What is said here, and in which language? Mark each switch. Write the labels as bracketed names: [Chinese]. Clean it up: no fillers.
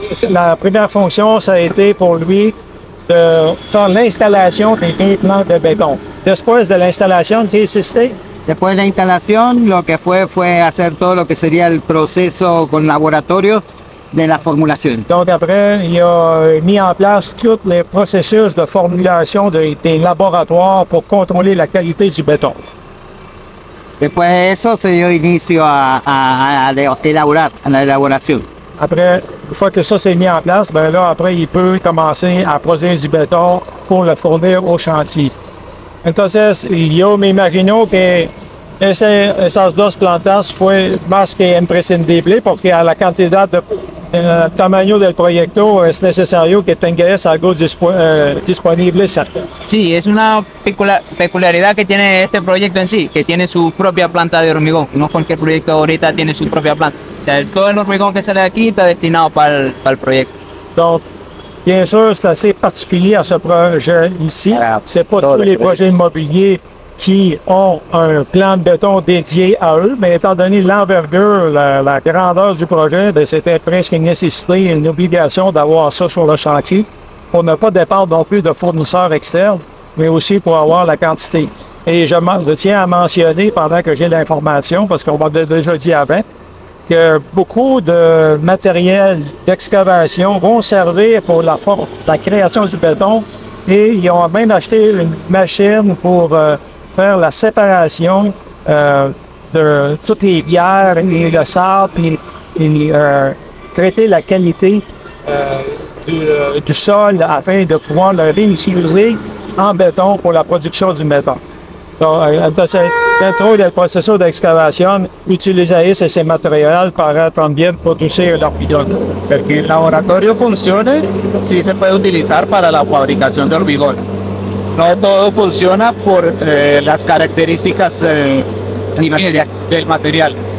[French] La première fonction, ça a été pour lui de faire l'installation des 2 plans de béton. [Spanish] Después de l'installation, ¿qué hiciste? Después de la instalación, lo que fue hacer todo lo que sería el proceso con laboratorio de la formulación. [French] Donc après, il a mis en place tous les processus de formulation des laboratoires pour contrôler la qualité du béton. [Spanish] Después de eso se dio inicio a la elaboración. [French] Après, une fois que ça s'est mis en place, ben là, après, il peut commencer à produire du béton pour le fournir au chantier. [Spanish] Entonces, yo me imagino que esas 2 plantas fue más que imprescindible porque a la cantidad de tamaño del proyecto es necesario que tengas algo disponible cerca. Sí, es una peculiaridad que tiene este proyecto en sí, que tiene su propia planta de hormigón. No cualquier proyecto ahorita tiene su propia planta. O sea, todo el hormigón que sale de aquí está destinado para el proyecto. [French] Donc, bien sûr, c'est assez particulier à ce projet ici. C'est pas tous les projets immobiliers qui ont un plan de béton dédié à eux, mais étant donné l'envergure, la grandeur du projet, c'était presque une nécessité, une obligation d'avoir ça sur le chantier pour ne pas dépendre non plus de fournisseurs externes, mais aussi pour avoir la quantité. Et je tiens à mentionner, pendant que j'ai l'information, parce qu'on m'a déjà dit avant, que beaucoup de matériel d'excavation vont servir pour la création du béton, et ils ont même acheté une machine pour faire la séparation de toutes les bières et le sable et traiter la qualité du sol afin de pouvoir le réutiliser en béton pour la production du béton. [Spanish] Entonces, dentro del proceso de excavación, utilizar ese material para también producir el hormigón. Para que el laboratorio funcione, sí se puede utilizar para la fabricación de hormigón. No todo funciona por las características del material.